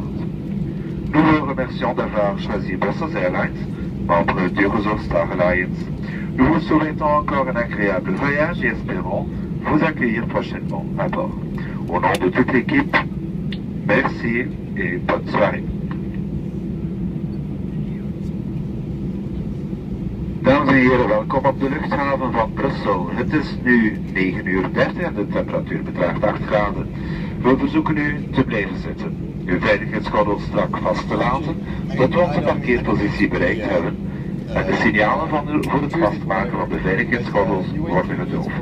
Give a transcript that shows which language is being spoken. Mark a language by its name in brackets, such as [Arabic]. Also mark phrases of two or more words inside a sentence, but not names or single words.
[French] Nous vous remercions d'avoir choisi Brussels Airlines, membre du réseau Star Alliance. Nous vous souhaitons encore un agréable voyage et espérons vous accueillir prochainement à bord. Au nom de toute l'équipe, merci et bonne soirée. [Dutch] Dames en heren, welkom op de luchthaven van Brussel. Het is nu 9:30 en de temperatuur bedraagt 8 graden. We verzoeken u te blijven zitten, uw veiligheidsgordel strak vast te laten, tot we onze parkeerpositie bereikt hebben en de signalen voor het vastmaken van de veiligheidsgordels worden gedoofd.